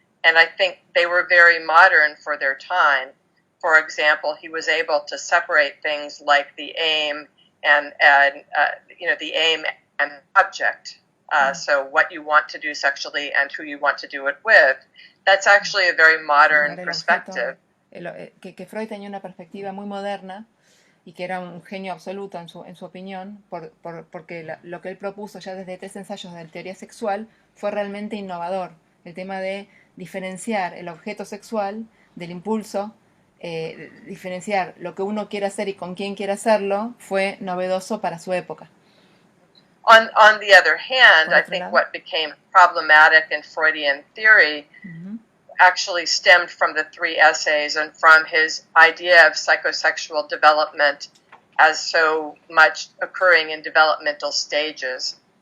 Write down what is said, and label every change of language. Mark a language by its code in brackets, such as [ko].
[en] And I think they were very modern for their time. For example, he was able to separate things like the aim and the aim and object. So what you want to do sexually and who you want to do it with. That's actually a very modern perspective. [es] Que Freud tenía una perspectiva muy moderna y que era un genio absoluto en su opinión, porque lo que él propuso ya desde 3 ensayos de teoría sexual fue realmente innovador. El tema de diferenciar el objeto sexual del impulso, diferenciar lo que uno quiere hacer y con quién quiere hacerlo, fue novedoso para su época. [en] On the other hand, I think what became problematic in Freudian theory actually stemmed from the 3 essays and from his idea of psychosexual development as so much occurring in developmental stages.